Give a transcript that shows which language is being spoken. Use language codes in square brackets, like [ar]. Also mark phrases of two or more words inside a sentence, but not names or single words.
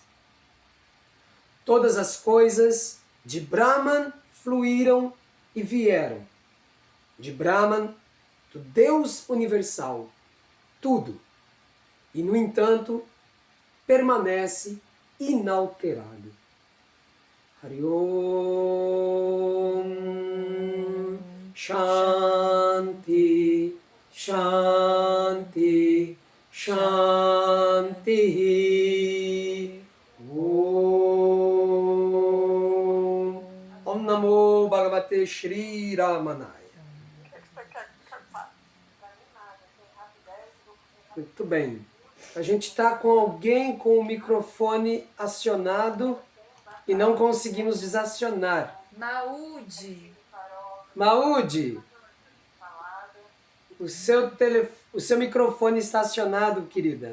[pt] Todas as coisas de Brahman fluíram e vieram. De Brahman, do Deus universal, tudo. E, no entanto, permanece inalterado. [sa] हरि ॐ शान्ति शान्ति शान्ति ॐ नमो भगवते श्री रमणाय. [pt] Muito bem. A gente está com alguém com o microfone acionado e não conseguimos desacionar. Maúde. Maúde, o seu microfone está acionado, querida.